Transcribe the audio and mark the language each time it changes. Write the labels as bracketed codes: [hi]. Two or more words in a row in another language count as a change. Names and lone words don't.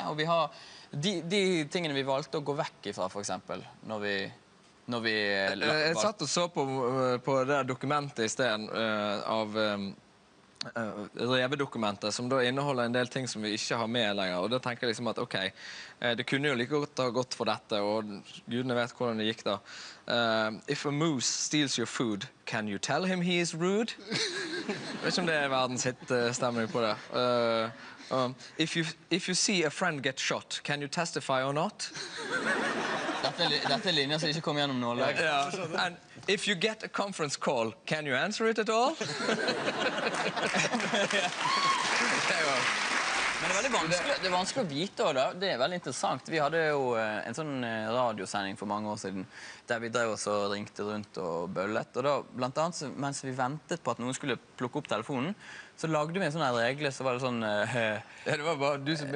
[no] Og vi har de tingene vi valgte å gå vekk ifra, for eksempel, når vi jeg satt og så på det dokumentet i stedet av revedokumentet, som da inneholder en del ting som vi ikke har med lenger. Og da tenker jeg liksom at, ok, det kunne jo like godt ha gått for dette, og gudene vet hvordan det gikk da. [en] If a moose steals your food, can you tell him he is rude? [no] Jeg vet ikke om det er verdens hit-stemning på det. [en] If you see a friend get shot, can you testify or not? [no] Dette er linjer som ikke kommer gjennom nåløyet. Ja. [en] And if you get a conference call, can you answer it at all? [no] Men det er veldig vanskelig, det er vanskelig å vite også, da. Det er veldig interessant. Vi hadde jo en sånn radiosending for mange år siden der vi drev oss og ringte rundt og bøllet. Og da, blant annet, mens vi ventet på at noen skulle plukke opp telefonen, så lagde vi en sånn her regle, så var det sånn... Ja, det var bare du som...